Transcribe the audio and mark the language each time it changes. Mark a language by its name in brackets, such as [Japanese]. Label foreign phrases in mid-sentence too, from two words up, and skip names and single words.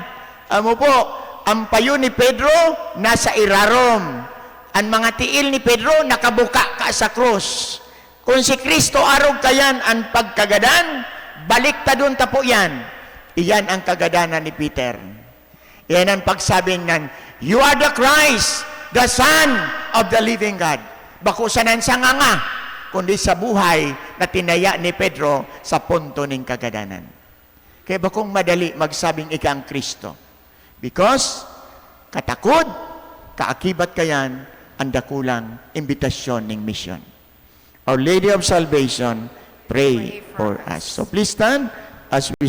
[Bikol] Amo po, ang payo ni Pedro, nasa irarom. Ang mga tiil ni Pedro, nakabuka ka sa cross. Kung si Kristo arog kayan ang pagkagadan, balik ta doon tapo yan. Iyan ang kagadanan ni Peter. Iyan ang pagsabi nan, [English] you are the Christ, the Son of the living God. [Bikol] Bako sanan sa nga, kundi sa buhay na tinaya ni Pedro sa punto ng kagadanan. Kaya bakong madali magsabing ika ang Kristo? Because katakod, kaakibat kayan, ang dakulang imbitasyon ng mission. [English] Our Lady of Salvation, pray for us. So please stand as we